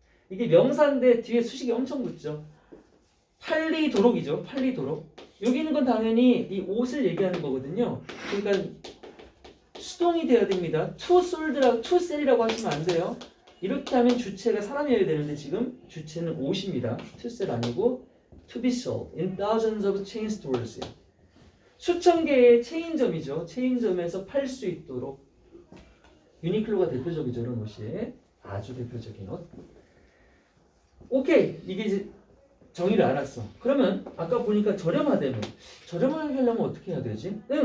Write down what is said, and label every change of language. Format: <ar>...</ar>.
<ko>이게 명사인데 뒤에 수식이 엄청 붙죠. 팔리도록이죠. 팔리도록. 여기 있는 건 당연히 이 옷을 얘기하는 거거든요. 그러니까 수동이 돼야 됩니다.</ko> <en>to sell</en> <ko>이라고 하시면 안 돼요. 이렇게 하면 주체가 사람이어야 되는데 지금 주체는 옷입니다.</ko> <en>to sell</en> <ko>아니고</ko> <en>to be sold in thousands of chain stores.</en> <ko>수천 개의 체인점이죠. 체인점에서 팔 수 있도록. 유니클로가 대표적이죠. 이런 옷이. 아주 대표적인 옷. 오케이. 이게 이제 정의를 알았어. 그러면 아까 보니까 저렴하다면 저렴하게 하려면 어떻게 해야 되지?</ko>